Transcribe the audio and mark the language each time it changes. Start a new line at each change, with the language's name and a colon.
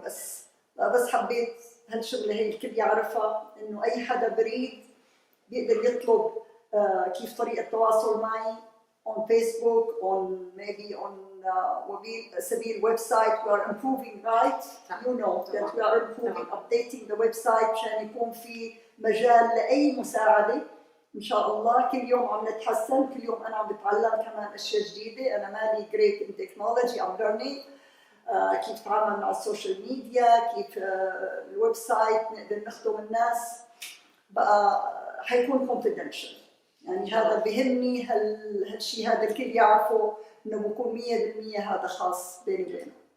Arabic: بس حبيت هالشغلة هي الكل يعرفها، إنه أي حدا بريد بيقدر يطلب كيف طريقة التواصل معي on Facebook, maybe on Sabil website.
English: We are improving, right? You know that we are improving, updating the website مشان يكون في مجال لأي مساعدة.
Arabic: إن شاء الله كل يوم عم نتحسن، كل يوم أنا عم بتعلم كمان أشياء جديدة. أنا مالي great in technology, I'm learning كيف أتعامل مع السوشيال ميديا، كيف الويب سايت نقدر نخدم الناس. بقى حيكون confidential، يعني هذا بهمني هالشيء هذا الكل يعرفه، إنه بكون 100% هذا خاص بيني وبينه.